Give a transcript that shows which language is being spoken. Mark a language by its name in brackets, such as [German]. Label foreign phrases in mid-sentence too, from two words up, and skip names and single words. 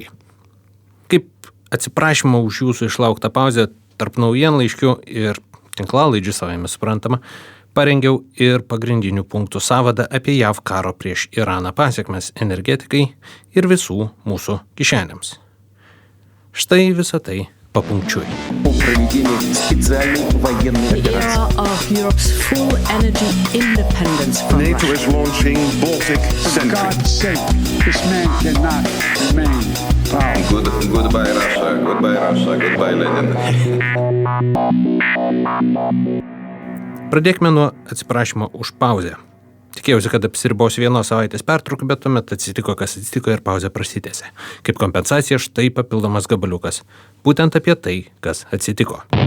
[Lithuanian] Kaip atsiprašymą už jūsų išlauktą pauzę tarp naujienlaiškių ir tinklalaidžių savame suprantama, parengiau ir pagrindinių punktų sąvadą apie JAV karo prieš Iraną pasekmes energetikai ir visų mūsų kišenėms. Štai visą tai papunkčiui. [English] NATO is launching Baltic Sentry. For God's sake, this man cannot remain powerful. Goodbye Russia, goodbye Lenin. [Lithuanian] Pradėkime nuo atsiprašymo už pauzę. Tikėjausi, kad apsiribosiu 1 savaitės pertrauką, bet tuomet atsitiko, kas atsitiko ir pauzė prasitęsė. Kaip kompensacija štai papildomas gabaliukas. Būtent apie tai, kas atsitiko.